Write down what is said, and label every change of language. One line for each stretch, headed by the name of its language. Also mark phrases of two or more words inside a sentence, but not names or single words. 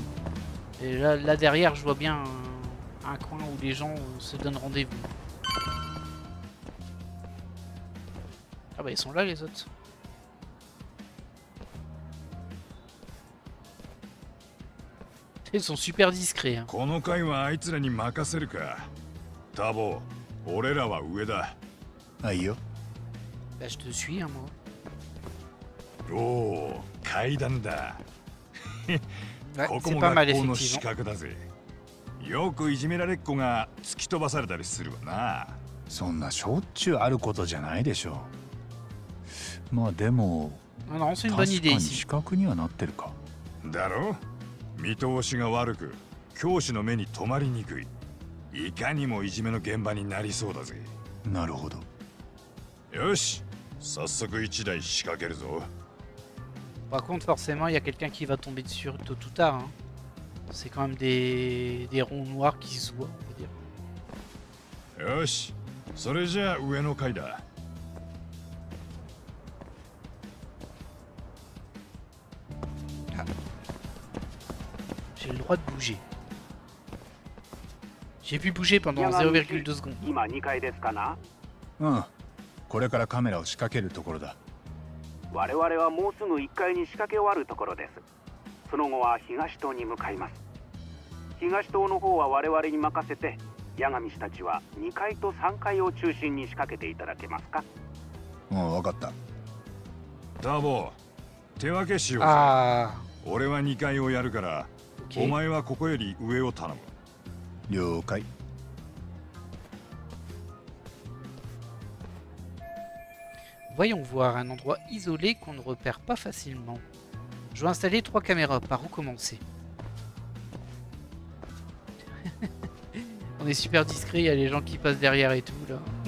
French: Et là derrière, je vois bien un coin où les gens se donnent rendez-vous. Ah bah ils sont là les autres. Ils sont super discrets. Hein.
Japanese: この回はあいつらに任せるか。タボ、俺らは上だ。あ、いいよ。
French: Bah je te suis, hein, moi.
Japanese: おお、階段だ。
French: Ouais,
Japanese: ここ
French: c'est
Japanese: も
French: pas mal
Japanese: 学校の死
French: effectivement.
Japanese: 角だぜ。よくいじめられっ子が突き飛ばされたりするわな。そんなしょっちゅうあることじゃないでしょう。まあでも
French: Non, non, c'est une
Japanese: 確
French: bonne
Japanese: か
French: idée
Japanese: に
French: ici.
Japanese: 視覚にはなってるか。だろ？見通しが悪く、教師の目に留まりにくい。いかにもいじめの現場になりそうだぜ。なるほど。よし、早速一台仕掛けるぞ。
French: Par contre, forcément, il y a quelqu'un qui va tomber dessus tôt ou tard. Hein. C'est quand même des ronds noirs qui se voient, on va dire.
Japanese: よし、それじゃあ上の階だ。
French: J'ai le droit de bouger. J'ai pu bouger pendant 0,2 secondes.
Japanese: 今2階ですかな。うん。これからカメラを仕掛けるところだ。我々はもうすぐ1階に仕掛け終わるところです。その後は東棟に向かいます。東棟の方は我々に任せて、八神氏たちは2階と3階を中心に仕掛けていただけますか。うん、分かった。タボ、手分けしようぜ。
French: Ah,
Japanese: 俺は2階をやるから、
French: ok.
Japanese: お前はここより上を頼む。了解。
French: Voyons voir un endroit isolé qu'on ne repère pas facilement. Je vais installer 3 caméras. Par où commencer? est super discret, il y a les gens qui passent derrière et tout là.